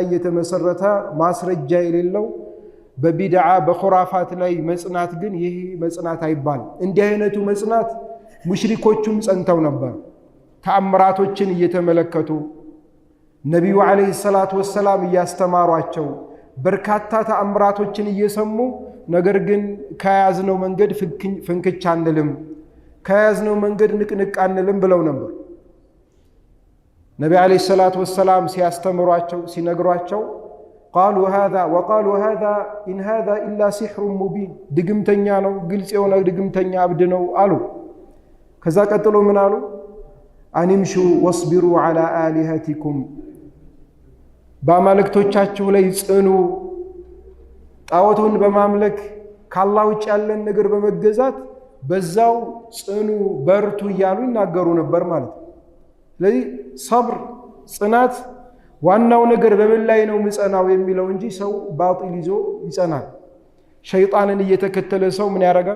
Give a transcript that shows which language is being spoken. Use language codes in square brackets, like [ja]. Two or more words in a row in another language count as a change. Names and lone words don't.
[am] የተመሰረተ ማስረጃ የሌለው በቢድዓ በኹራፋት ላይ መጽናት ግን ይህ መጽናት አይባልም። እንዲህ አይነቱ መጽናት ሙሽሪኮቹም ጸንተው ነበር። ተአምራቶችን እየተመለከቱ ነቢዩ [ar] عليه الصلاة والسلام [am] እያስተማሯቸው በርካታ ተአምራቶችን እየሰሙ ነገር ግን ከያዝነው መንገድ ፍንክች አንልም ከያዝነው መንገድ ንቅንቅ አንልም ብለው ነበር። ነቢ [ar] عليه الصلاة والسلام [am] ሲያስተምሯቸው ሲነግሯቸው [ar] وقالوا هذا إن هذا إلا سحر مبين [am] ድግምተኛ ነው ግልጽ የሆነ ድግምተኛ አብድ ነው አሉ። ከዛ ቀጥሎ ምን አሉ? [ar] أن امشوا واصبروا على آلهتكم [am] በአማልክቶቻችሁ ላይ ጽኑ፣ ጣዖቱን በማምለክ ከአላህ ውጭ ያለን ነገር በመገዛት በዛው ጽኑ በርቱ እያሉ ይናገሩ ነበር ማለት ነው። ስለዚህ ሰብር ጽናት ዋናው ነገር በምን ላይ ነው ምጸናው የሚለው እንጂ ሰው ባጢል ይዞ ይጸናል። ሸይጣንን እየተከተለ ሰው ምን ያደርጋል?